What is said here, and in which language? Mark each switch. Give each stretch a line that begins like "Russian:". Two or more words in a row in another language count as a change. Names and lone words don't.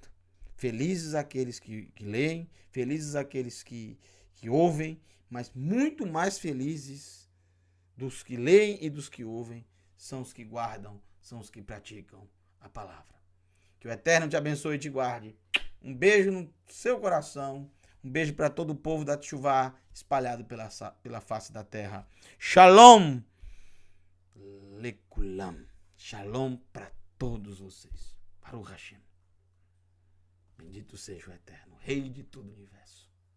Portuguese: Felizes aqueles que leem, felizes aqueles que ouvem, mas muito mais felizes dos que leem e dos que ouvem são os que guardam, são os que praticam a palavra. Que o Eterno te abençoe e te guarde. Um beijo no seu coração, um beijo para todo o povo da Teshuvá espalhado pela face da terra.
Hebrew: שלום לכולם.
Portuguese: Shalom para todos vocês.
Hebrew: ברוך השם.
Portuguese: Bendito seja o Eterno, Rei de todo o universo.